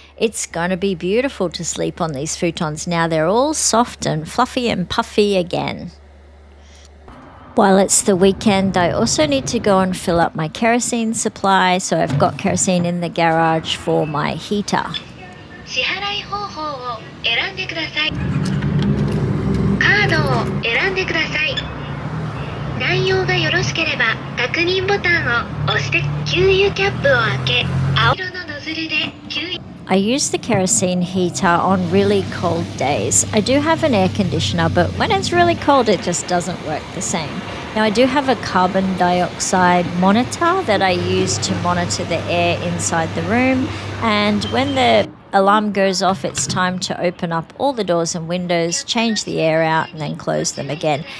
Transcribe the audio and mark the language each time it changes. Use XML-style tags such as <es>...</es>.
<en>It's going to be beautiful to sleep on these futons now. They're all soft and fluffy and puffy again. While it's the weekend, I also need to go and fill up my kerosene supply, so I've got kerosene in the garage for my heater.</en> <ja>支払い方法を選んでください。カードを選んでください。内容がよろしければ確認ボタンを押して給油キャップを開け青色のノズルで給油</ja> <en>I use the kerosene heater on really cold days. I do have an air conditioner, but when it's really cold, it just doesn't work the same. Now, I do have a carbon dioxide monitor that I use to monitor the air inside the room. And when the alarm goes off, it's time to open up all the doors and windows, change the air out, and then close them again.</en>